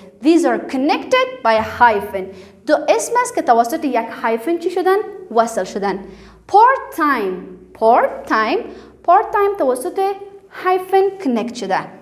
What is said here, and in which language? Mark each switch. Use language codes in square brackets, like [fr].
[en] These are connected by a hyphen. [fa] دو اسم است که توسط یک hyphen چی شدن؟ وصل شدن. part time توسط hyphen connect شده.